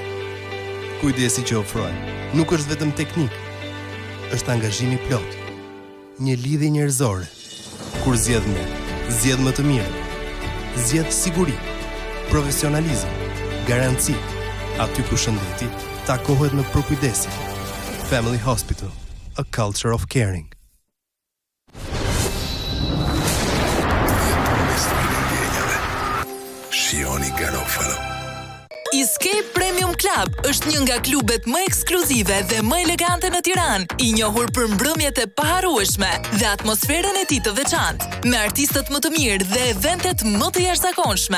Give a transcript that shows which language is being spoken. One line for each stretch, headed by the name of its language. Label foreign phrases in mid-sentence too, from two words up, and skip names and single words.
Albanian: Kujdesi që ofrojmë nuk është vetëm teknik, është angazhimi plot, një lidhje njerëzore. Kur zgjedh ne, zgjedh më të mirën, zgjedh siguri, profesionalizëm, garanci, aty ku shëndeti takohet me përkujdesje.
English: Family Hospital, a culture of caring.
Albanian: Shioni Garofalo. Escape Premium Club është një nga klubet më ekskluzive dhe më elegante në Tiranë, i njohur për mbrëmjet e paharrueshme dhe atmosferën e tij të veçantë, me artistët më të mirë dhe eventet më të jashtëzakonshme.